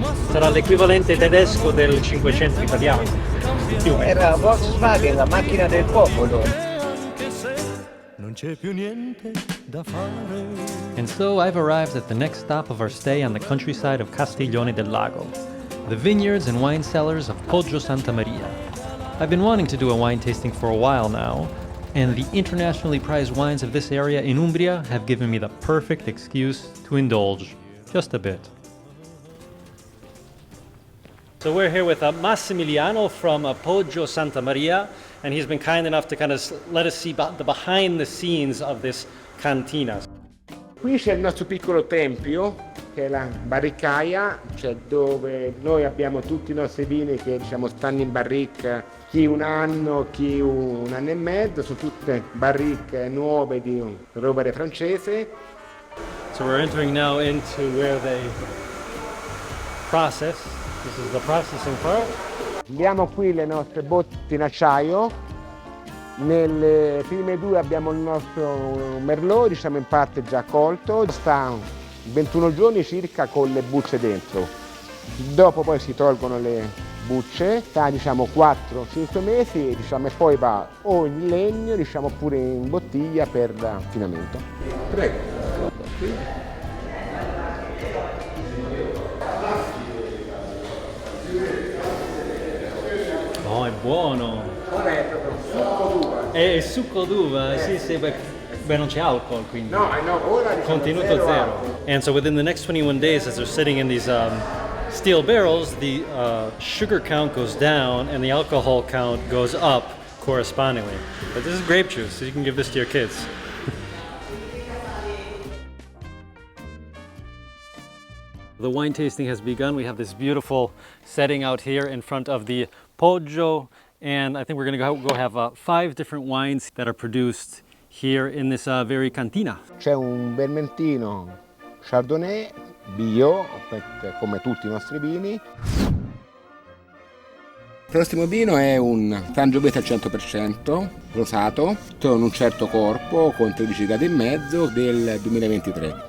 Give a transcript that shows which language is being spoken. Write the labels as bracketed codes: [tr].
[it] Sarà l'equivalente tedesco del 500 italiano. Era Volkswagen, la macchina del popolo. Non c'è più niente da fare. [en] And so I've arrived at the next stop of our stay on the countryside of Castiglione del Lago, the vineyards and wine cellars of Poggio Santa Maria. I've been wanting to do a wine tasting for a while now, and the internationally prized wines of this area in Umbria have given me the perfect excuse to indulge, just a bit. So we're here with Massimiliano from Poggio Santa Maria, and he's been kind enough to kind of let us see the behind the scenes of this cantina. [it] Qui c'è il nostro piccolo tempio, che è la barricaia, cioè dove noi abbiamo tutti i nostri vini che diciamo stanno in barrica, chi un anno, chi un anno e mezzo, sono tutte barriche nuove di rovere francese. [en] So we're entering now into where they process. This is the processing part. [it] Abbiamo qui le nostre botti in acciaio, nelle prime due abbiamo il nostro merlot, diciamo in parte già colto, sta 21 giorni circa con le bucce dentro, dopo poi si tolgono le bucce, sta diciamo 4-5 mesi diciamo, e poi va o in legno diciamo, oppure in bottiglia per raffinamento. Prego. Oh, è buono! Ora è proprio succo d'uva. È succo d'uva, sì, beh, non c'è alcol, quindi. No, ora diciamo Contenuto zero. [en] And so within the next 21 days, as they're sitting in these steel barrels, the sugar count goes down and the alcohol count goes up correspondingly. But this is grape juice, so you can give this to your kids. The wine tasting has begun. We have this beautiful setting out here in front of the Poggio, and I think we're going to go have 5 different wines that are produced here in this very cantina. [it] C'è un vermentino Chardonnay bio, come tutti i nostri vini. Il prossimo vino è un Sangiovese al 100%, rosato, con un certo corpo, con 13 gradi e mezzo, del 2023.